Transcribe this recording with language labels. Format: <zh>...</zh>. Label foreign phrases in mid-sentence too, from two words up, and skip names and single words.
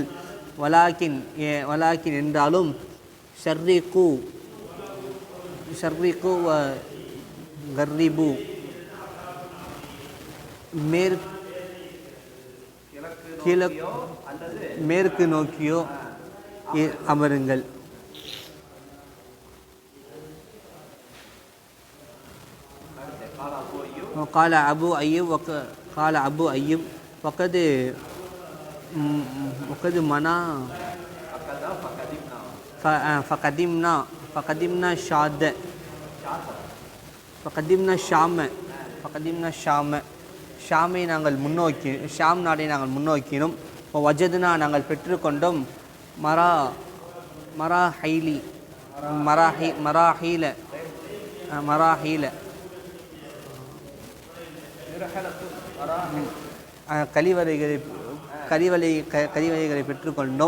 <ta>வலாக்கின் என்றாலும்</ta> <ar>شرقوا و غربوا</ar> <ta>மேற்கு நோக்கியோ அமருங்கள்.</ta> <ar>قال أبو أيوب وقد منا فقدمنا</ar> <ta>ஷாமை நாங்கள் ஷாம் நாடை நாங்கள் முன்னோக்கினோம். வஜதுனா நாங்கள் பெற்றுக்கொண்டோம் மராஹீல கழிவறைகளை பெற்றுக்கொண்டோம்.</ta>